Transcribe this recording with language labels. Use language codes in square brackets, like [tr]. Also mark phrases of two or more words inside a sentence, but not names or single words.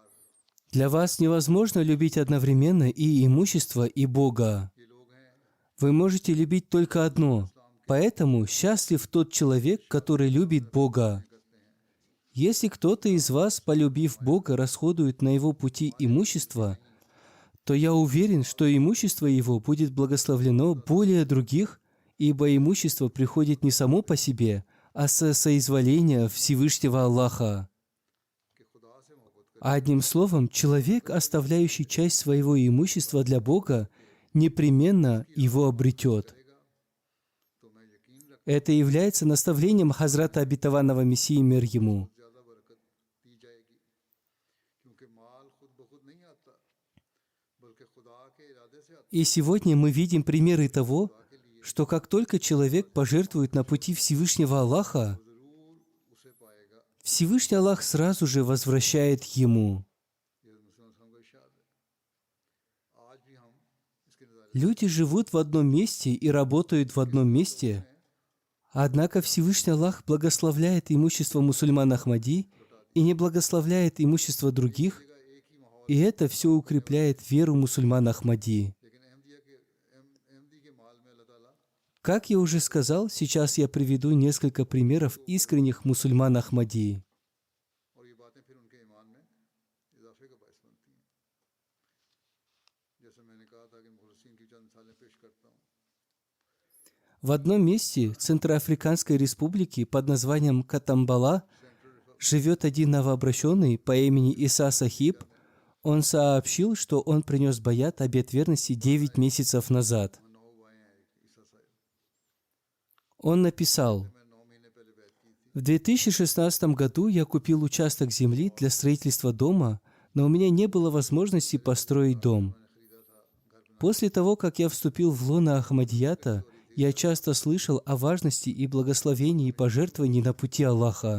[ru] Для вас невозможно любить одновременно и имущество, и Бога. [ur] یہ لوگ ہیں. [ru] Вы можете любить только одно. Поэтому счастлив тот человек, который любит Бога. Если кто-то из вас, полюбив Бога, расходует на его пути имущество, то я уверен, что имущество его будет благословлено более других, ибо имущество приходит не само по себе, а со соизволения Всевышнего Аллаха. [ur] کہ خدا سے محبت کر [ru] Одним словом, человек, оставляющий часть своего имущества для Бога, непременно его обретет. [ur] تو میں یقین رکھ [ru] Это является наставлением Хазрата Обетованного Мессии, мир ему. [ur] زیادہ برکت دی جائے گی، کیونکہ مال خود بخود نہیں آتا، بلکہ خدا کے ارادے سے آتا [ru] И сегодня мы видим примеры того, что как только человек пожертвует на пути Всевышнего Аллаха, [ur] ضرور اسے پائے گا. [ru] Всевышний Аллах сразу же возвращает ему. [ur] یہ مسلمان صاحب کا ارشاد ہے. آج بھی ہم اس کے نظارے [ru] Люди живут в одном месте и работают в одном месте, однако Всевышний Аллах благословляет имущество мусульман Ахмади и не благословляет имущество других, [ur] ایک ہی ماحول, [ru] и это все укрепляет веру мусульман Ахмади. [ur] لیکن احمدی کے مال میں اللہ تعالیٰ [ru] Как я уже сказал, сейчас я приведу несколько примеров искренних мусульман Ахмади. [ur] اور یہ باتیں پھر ان کے ایمان میں اضافے کا باعث بنتی ہیں. جیسے میں نے کہا تھا کہ مخلصین کی چند مثالیں پیش کرتا ہوں. [ru] В одном месте Центроафриканской республики под названием Катамбала живет один новообращенный по имени Иса Сахиб. Он сообщил, что он принес баят, обет верности 9 месяцев назад. [ur] 9 ہوئے ہیں عیسیٰ صاحب, [ru] Он написал: [ur] میں 9 مہینے پہلے بیعت کی تھی. [ru] В 2016 году я купил участок земли для строительства дома, но у меня не было возможности построить дом. После того, как я вступил в лоно Ахмадията, я часто слышал о важности и благословении пожертвований на пути Аллаха.